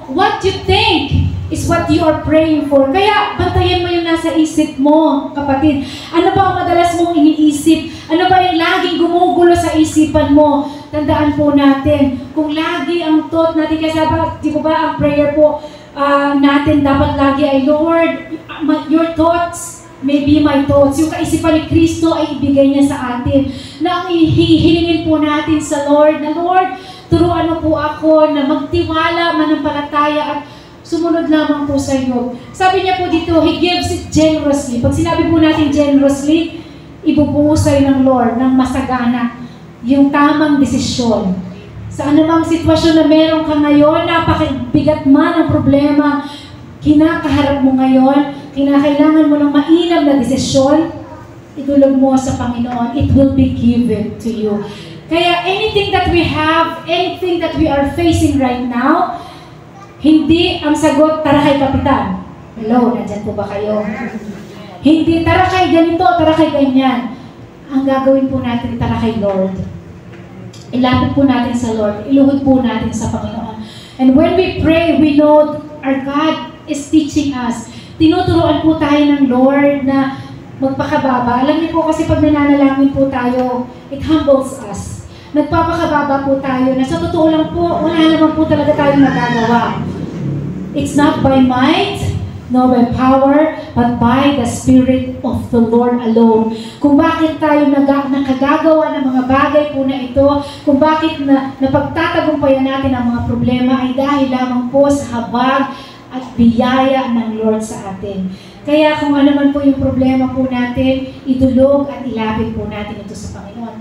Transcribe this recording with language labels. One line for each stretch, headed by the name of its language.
English: What you think is what you are praying for.
Filipino: Kaya bantayan mo yung nasa isip mo, kapatid. Ano ba ang madalas mong iniisip? Ano ba yung laging gumugulo sa isipan mo? Tandaan po natin, kung lagi ang thought natin, kasi di ba ang prayer po natin dapat lagi ay, Lord,
English: your thoughts may be my thoughts.
Filipino: Yung kaisipan ni Kristo ay ibigay niya sa atin. Na ang hihilingin po natin sa Lord, na Lord, turuan mo po ako na magtiwala, manampalataya at sumunod lamang po sa iyo. Sabi niya po dito,
English: He gives it generously.
Filipino: Pag sinabi po natin generously, ibubuhos sa'yo ng Lord ng masagana yung tamang desisyon. Sa anumang sitwasyon na meron ka ngayon, napakabigat man ang problema, kinakaharap mo ngayon, kinakailangan mo ng mainam na desisyon, itulog mo sa Panginoon,
English: it will be given to you. Kaya anything that we have, anything that we are facing right now,
Filipino: hindi ang sagot, tara kay Kapitan. Hello, nandyan po ba kayo? Hindi, tara kay ganito, tara kay ganyan. Ang gagawin po natin, tara kay Lord. Ilapit po natin sa Lord, iluhod po natin sa Panginoon.
English: And when we pray, we know our God is teaching us.
Filipino: Tinuturuan po tayo ng Lord na magpakababa. Alam niyo po kasi pag nananalangin po tayo,
English: it humbles us.
Filipino: Nagpapakababa po tayo na sa totoo lang po, wala naman po talaga tayong nagagawa.
English: It's not by might, nor by power, but by the Spirit of the Lord alone.
Filipino: Kung bakit tayo nakagagawa ng mga bagay po na ito, kung bakit napagtatagumpayan natin ang mga problema ay dahil lamang po sa habag at biyaya ng Lord sa atin. Kaya kung ano man po yung problema po natin, idulog at ilapit po natin ito sa Panginoon.